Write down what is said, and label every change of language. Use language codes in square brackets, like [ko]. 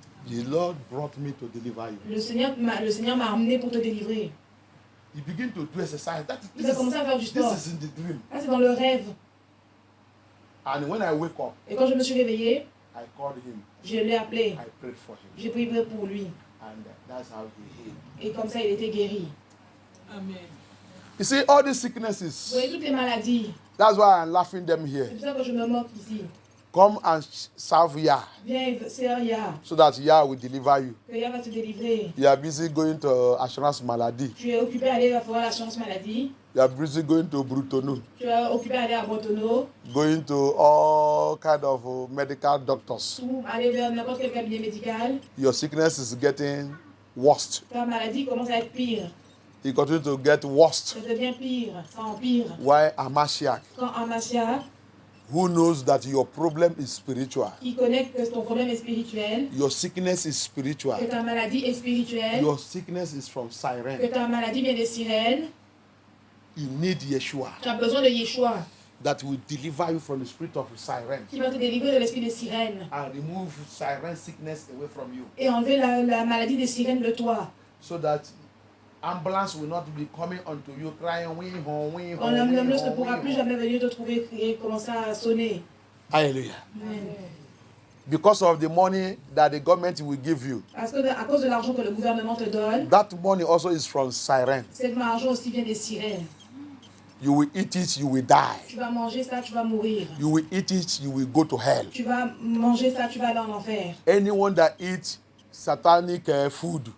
[en] The Lord brought me to deliver you. [fr] Le Seigneur m'a amené pour te délivrer. [en] He began to do exercise. [fr] Il a commencé à faire du sport. [en] This is in the dream. [fr] Ah, c'est dans le rêve. [en] And when I wake up, [fr] Et quand je me suis réveillée, [en] I called him. [fr] je l'ai appelé. [en] I prayed for him. [fr] J'ai prié pour lui. [en] And that's how he healed. [fr] Et comme ça, il était guéri. Amen. [en] You see, all these [fr] Vous [en] sicknesses, [fr] voyez toutes les maladies. [en] that's why I'm laughing them here. [fr] C'est pour ça que je me moque ici. [en] Come and serve Yah, [fr] Viens, sers Yah. [en] so that Yah will deliver you. [fr] Que Yah va te délivrer. [en] You are busy going to Assurance Maladie. [fr] Tu es occupé à aller voir l'assurance maladie. [en] You are busy going to Brutonou, [fr] Tu es occupé à aller à Bretonneau. [en] going to all kind of medical doctors. [fr] Ou aller vers n'importe quel cabinet médical. [en] Your sickness is getting worse. [fr] Ta maladie commence à être pire. [en] It continue to get worse. [fr] Ça devient pire. Ça empire. [en] Why Amashiach? [fr] Quand Amasia, [en] Who knows that your problem is spiritual? [fr] qui connaît que ton problème est spirituel, [en] Your sickness is spiritual. [fr] que ta maladie est spirituelle, [en] Your sickness is from [fr] que [en] siren. [fr] ta maladie vient des sirènes, [en] You need Yeshua [fr] tu as besoin de Yeshua [en] that will deliver you from the spirit of siren [fr] qui va te délivrer de l'esprit des sirènes [en] and remove siren sickness away from you, [fr] et enlever la maladie des sirènes de toi. [en] so that ambulance will not be coming unto you crying wing home wing [fr] Quand [en] home. [fr] l'ambulance ne pourra plus jamais venir te trouver et commencer à sonner. Hallelujah. Amen. [en] Because of the money that the government will give you, [fr] Parce que à cause de l'argent que le gouvernement te donne, [en] that money also is from siren. [fr] cet argent aussi vient des sirènes. [en] You will eat it, you will die. [fr] Tu vas manger ça, tu vas mourir. [en] You will eat it, you will go to hell. [fr] Tu vas manger ça, tu vas aller en enfer. [en] Anyone that eats satanic food